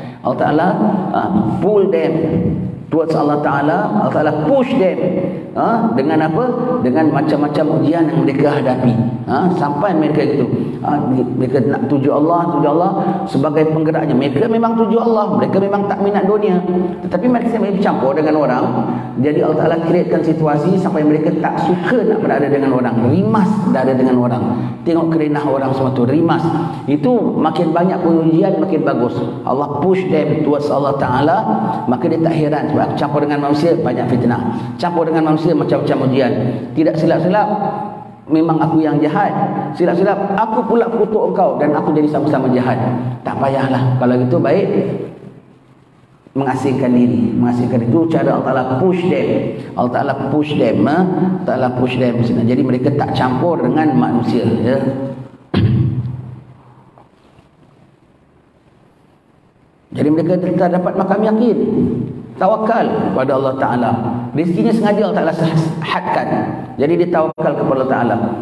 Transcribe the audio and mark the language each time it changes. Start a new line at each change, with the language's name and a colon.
English: Allah Ta'ala pull them towards Allah Ta'ala. Allah Ta'ala push them
Malay: dengan apa? Dengan macam-macam ujian yang mereka hadapi, sampai mereka itu mereka nak tuju Allah sebagai penggeraknya. Mereka memang tuju Allah, mereka memang tak minat dunia, tetapi mereka bercampur dengan orang. Jadi Allah Ta'ala createkan situasi sampai mereka tak suka nak berada dengan orang, rimas berada dengan orang, tengok kerenah orang semua tu, rimas. Itu makin banyak pengujian makin bagus.
English: Allah push them towards Allah Ta'ala.
Malay: Maka dia tak heran sebab campur dengan manusia banyak fitnah, campur dengan manusia macam-macam ujian. Tidak silap-silap memang aku yang jahat, silap-silap aku pula kutuk engkau dan aku jadi sama-sama jahat. Tak payahlah, kalau gitu baik mengasingkan diri. Itu cara
English: Allah Ta'ala push them. Allah Ta'ala push them, Allah Ta'ala push them.
Malay: Jadi mereka tak campur dengan manusia, ya. Jadi mereka tak dapat makam yakin, tawakal pada Allah Ta'ala. Rezekinya sengaja Allah Ta'ala hadkan, jadi dia tawakal kepada Allah Ta'ala.